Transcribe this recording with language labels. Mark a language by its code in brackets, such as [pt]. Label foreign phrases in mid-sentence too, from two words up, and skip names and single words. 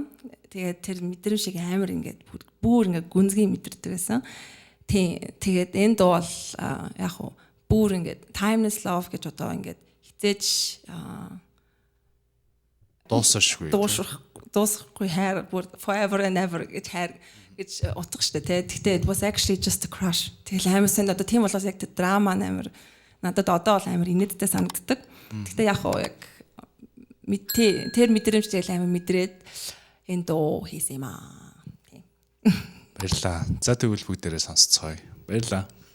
[mn] Тэгээд тэр мэдрэмж шиг амар ингээд бүр ингээд гүнзгий мэдэрдэг гэсэн. Тэгээд энэ дуу бол яг хуу бүр ингээд Timeless Love гэж одоо ингээд хизээж дуусахгүй хайр бүр [en] forever and ever [mn] гэж хайр гэж утга штэ тий. [en] Тэгтээ it was actually just a crush. [mn] Тэгэл амар сайн одоо тийм болоос яг тэр драма амар надад одоо бол амар инээдтэй санагддаг. Тэгтээ яг хуу яг тэр мэдрэмж тэгэл амар мэдрээд энэ дуу хийсэн юм аа. Тийм. Баярлаа. За тэгвэл бүгдээрээ сонсцгоё. Баярлаа.